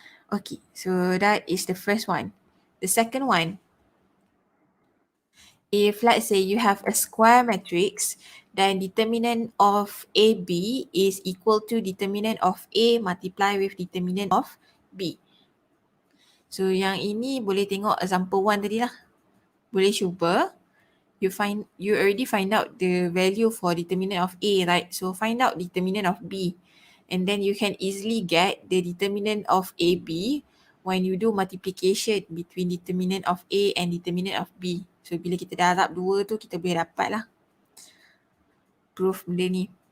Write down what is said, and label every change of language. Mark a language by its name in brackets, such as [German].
[English] Okay, so that is the first one. The second one, if let's say you have a square matrix, then determinant of AB is equal to determinant of A multiply with determinant of B. [Malay] So yang ini boleh tengok example 1 tadi lah. Boleh cuba. [English] You already find out the value for determinant of A, right? So find out determinant of B. And then you can easily get the determinant of AB when you do multiplication between determinant of A and determinant of B. [Malay] So bila kita darab dua tu, kita boleh dapat lah proof benda ni.